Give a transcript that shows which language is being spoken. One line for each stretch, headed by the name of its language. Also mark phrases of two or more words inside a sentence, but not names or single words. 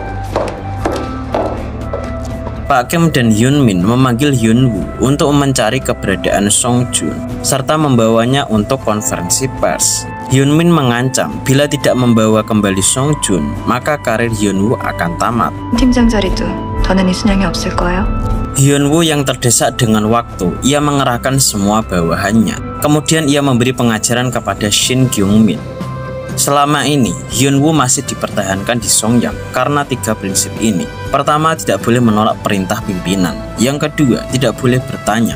Indonesian: Pak Kim dan Hyun Min memanggil Hyun Woo untuk mencari keberadaan Song Jun serta membawanya untuk konferensi pers. Hyun Min mengancam bila tidak membawa kembali Song Jun, maka karir Hyun Woo akan tamat.
Korean: 팀장 자리도 더는 이순영이 없을 거예요.
Indonesian: Hyun Woo yang terdesak dengan waktu, ia mengerahkan semua bawahannya. Kemudian ia memberi pengajaran kepada Shin Kyung Min. Selama ini, Hyun Woo masih dipertahankan di Songyang karena 3 prinsip ini. Pertama, tidak boleh menolak perintah pimpinan. Yang kedua, tidak boleh bertanya.